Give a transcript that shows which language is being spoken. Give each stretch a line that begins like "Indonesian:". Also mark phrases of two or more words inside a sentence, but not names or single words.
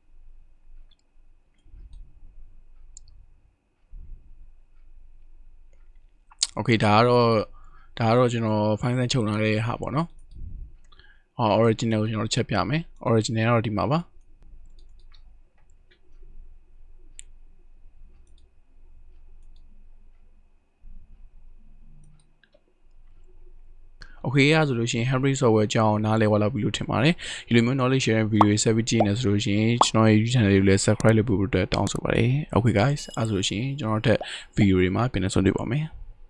Burmese: Okay ဒါကတော့ကျွန်တော်
English: file size
Burmese: ချုပ်ထားတဲ့ဟာပေါ့နော်original ကိုကျွန်တော်ချက်ပြမယ် original ကတော့ဒီမှာပါ Okay ရဆိုလို့ရှိရင် Handbrake software အကြောင်းနားလည်သွားလောက်ပြီလို့ထင်ပါတယ်ဒီလိုမျိုး
English: knowledge sharing video
Burmese: တွေဆက်ပြီးကြည့်နေဆိုလို့ရှိရင်ကျွန်တော်ရဲ့ YouTube channel လေးကိုလည်း subscribe လုပ်ဖို့အတွက်တောင်းဆိုပါတယ်
English: Okay guys
Burmese: အဲဆိုလို့ရှိရင်ကျွန်တော်တို့ video တွေမှာပြန်လည်ဆုံတွေ့ပါမယ်